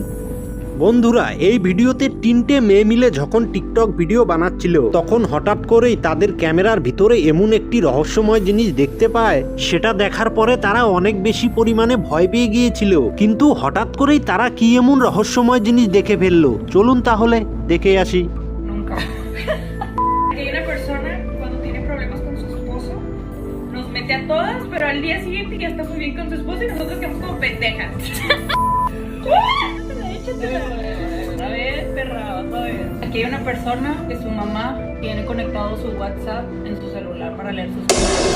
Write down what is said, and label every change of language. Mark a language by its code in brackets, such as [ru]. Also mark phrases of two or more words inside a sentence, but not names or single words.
[bn] বন্ধুরা, এই ভিডিওতে 3টে মেয়ে মিলে যখন টিকটক ভিডিও বানাচ্ছিল তখন হঠাৎ করেই তাদের ক্যামেরার ভিতরে এমন একটি রহস্যময় জিনিস দেখতে পায়। সেটা দেখার পরে তারা অনেক বেশি পরিমাণে ভয় পেয়ে গিয়েছিল। কিন্তু হঠাৎ করেই তারা কি এমন রহস্যময় জিনিস দেখে ফেললো, চলুন তাহলে দেখে আসি। [es] Nunca. Hay una persona cuando tiene problemas con su esposo, nos mete a todas, pero al día siguiente ya está muy bien con su esposo y nosotros quedamos como pendejas. Échatela. A ver, perra, vas a ver. Aquí hay una persona que su mamá tiene conectado su WhatsApp en su celular para leer sus cosas.